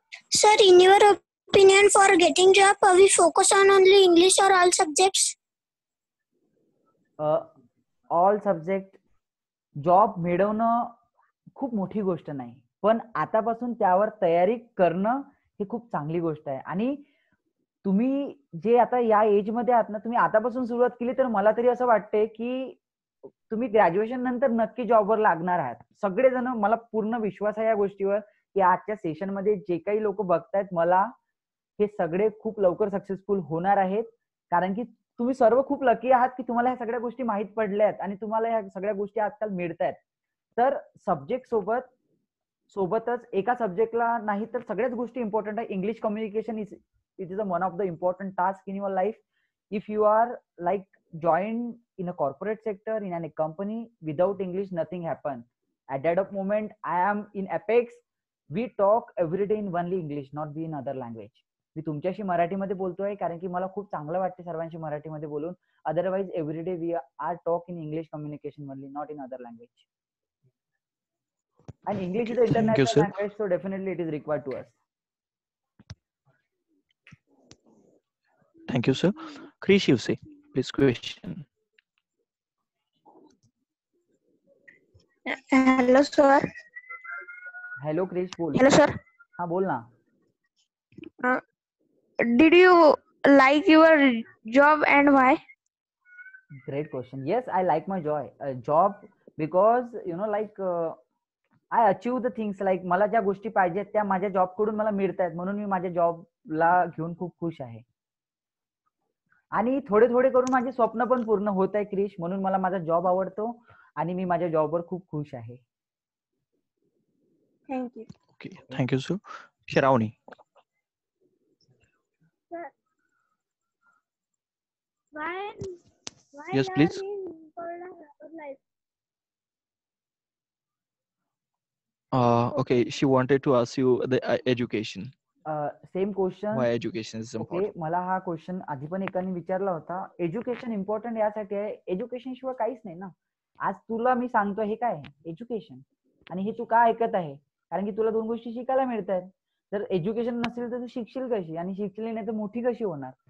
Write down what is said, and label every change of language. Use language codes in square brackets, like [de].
[en] Sir, in your opinion, for getting job, we focus on only English or all subjects? All subject. [mr] Job मिळवणं खूप मोठी गोष्ट नाही, पण आतापासून त्यावर तयारी करणं ही खूप चांगली गोष्ट आहे. आणि तुम्ही जे आता या एज मध्ये आहात ना, तुम्ही आतापासून सुरुवात केली तर मला तरी असं वाटतंय की तुम्ही ग्रॅज्युएशन नंतर नक्की जॉबवर लागणार आहात. सगळेजण, मला पूर्ण विश्वास आहे या गोष्टीवर की आजच्या सेशन मध्ये जे काही लोक बघतायत मला, हे सगळे खूप लवकर सक्सेसफुल होणार आहेत. कारण की तुम्ही सर्व खूप लकी आहात की तुम्हाला ह्या सगळ्या गोष्टी माहीत पडल्यात आणि तुम्हाला ह्या सगळ्या गोष्टी आजकाल मिळतायत. तर सब्जेक्ट सोबतच एका सब्जेक्टला नाही तर सगळ्याच गोष्टी इम्पॉर्टंट आहे. [en] English communication it is one of the important task in your life. If you are like joined in a corporate sector, in a company, without English nothing happen. At that moment I am in Apex, we talk every day in only English, not be in other language. [mr] मी तुमच्याशी मराठीमध्ये बोलतोय कारण की मला खूप चांगलं वाटतं सर्वांशी मराठीमध्ये बोलून. [en] Otherwise every day we are talk in English communication only, not in other language. And English is an international language, so definitely it is required to us. Thank you, sir. Krish Yuse, please question. Hello, sir. Hello Krish, बोल. Hello, sir. [mr] हाँ बोल ना. [en] Did you like your job and why? Great question. Yes, I like my job. Because you know like I achieve the things, [mr] like मला ज्या गोष्टी पाहिजेत त्या माझ्या जॉब कडून मला मिळत आहेत, म्हणून मी माझ्या जॉबला घेऊन खूप खुश आहे. आणि थोडे थोडे करून माझे स्वप्न पण पूर्ण होत आहे क्रिश, म्हणून मला माझा जॉब आवडतो आणि मी माझ्या जॉबवर खूप खुश आहे. [en] Thank you. Okay, thank you, sir. Shiravani. Why Yes, please. learning important about life? Okay, she wanted to ask you the education. Same question. Why education is okay, important? [mr] मला हा क्वेश्चन आधी पण एकाने विचारला होता. एज्युकेशन इम्पॉर्टंट यासाठी आहे, education शिवाय काहीच नाही ना. आज तुला मी सांगतो हे काय एज्युकेशन, आणि हे तू का ऐकत आहे, कारण की तुला दोन गोष्टी शिकायला मिळत आहेत. जर एज्युकेशन नसेल तर तू शिकशील कशी, आणि शिकली नाही तर मोठी कशी होणार.